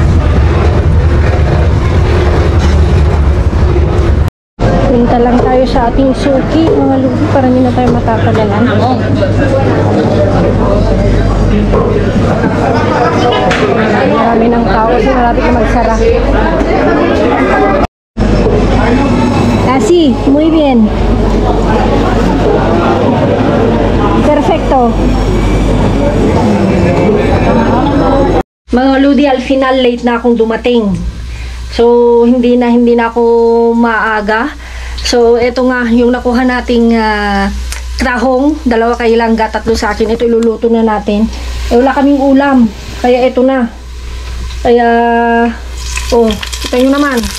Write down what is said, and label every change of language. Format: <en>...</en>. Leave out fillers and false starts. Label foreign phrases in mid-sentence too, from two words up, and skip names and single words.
<tl>Punta lang tayo sa ating suki mga Ludi para hindi na tayo matatagalan. Marami ng tao kasi malapit na magsara.</tl> <es>Así, muy bien. Perfecto.</es> <tl>Mga Ludi,</tl> <es>al final</es> <tl>late na akong dumating. So hindi na ako maaga. So ito nga yung nakuha nating tahong, 2 kay langga, 3 sa akin. Ito iluluto na natin. Eh, wala kaming ulam. Kaya ito na. Kaya, oh, kita nyo naman.</tl>